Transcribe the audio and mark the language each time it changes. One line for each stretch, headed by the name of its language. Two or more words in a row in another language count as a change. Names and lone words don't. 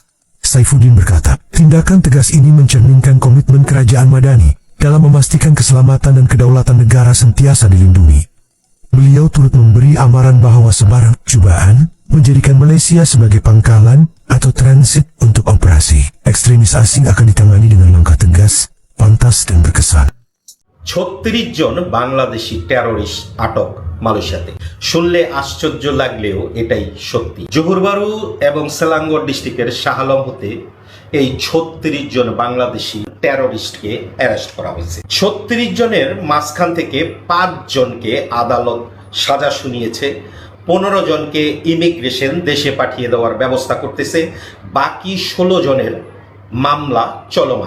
Malay: Saifuddin berkata, tindakan tegas ini mencerminkan komitmen kerajaan Madani dalam memastikan keselamatan dan kedaulatan negara sentiasa dilindungi. Beliau turut memberi amaran bahawa sebarang cubaan menjadikan Malaysia sebagai pangkalan atau transit untuk operasi ekstremis asing akan ditangani dengan langkah tegas, pantas dan berkesan.
Bangla: 36 জন বাংলাদেশি টেরোরিস্ট আটক মালয়েশিয়াতে। শুনলে আশ্চর্য লাগলেও এটাই সত্যি। জোহর বারু এবং সেলাঙ্গর ডিস্ট্রিক্টের শাহ আলম হতে এই 36 জন বাংলাদেশি টেরোরিস্টকে অ্যারেস্ট করা হয়েছে। 36 জনের মাঝখান থেকে 5 জনকে আদালত সাজা শুনিয়েছে, 15 জনকে ইমিগ্রেশন দেশে পাঠিয়ে দেওয়ার ব্যবস্থা করতেছে, বাকি 16 জনের মামলা চলমান।